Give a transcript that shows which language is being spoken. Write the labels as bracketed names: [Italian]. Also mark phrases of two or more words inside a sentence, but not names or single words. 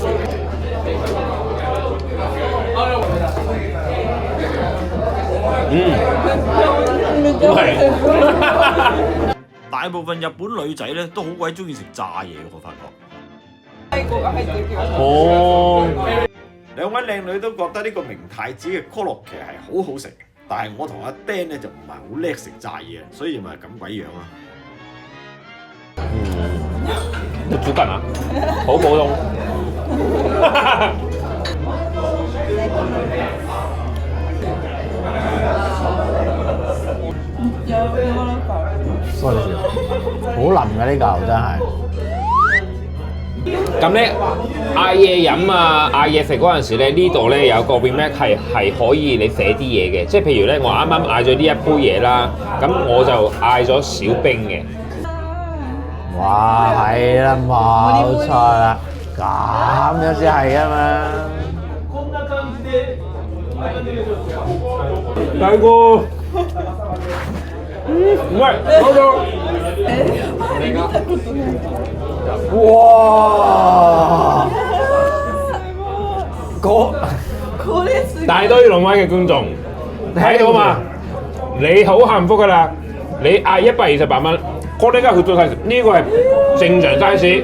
[Cantonese] 大部分日本女仔咧都好鬼中意食炸嘢，我發覺。哦。兩位靚女都覺得呢個明太子嘅可樂其實係好好食，但係我同阿 Dan 咧就唔係好叻食炸嘢，所以咪咁鬼樣啊！ [Japanese] 普通かな？ [Cantonese] 好普通。 [Japanese] そうですよ， [Cantonese] 好腍嘅呢嚿真係。咁咧嗌嘢飲啊，嗌嘢食嗰陣時咧，呢度咧有個 Remark 係可以你寫啲嘢嘅，即係譬如咧，我啱啱嗌咗呢一杯嘢啦，咁我就嗌咗少冰嘅。哇，係啦，冇錯啦，咁樣先係啊嘛。大哥， [Japanese] うまい，どうぞ。 [Cantonese] 哇！大堆龍威嘅觀眾睇到嘛？你好幸福㗎啦！你嗌128蚊，我呢家佢做 size， 呢個係正常 size。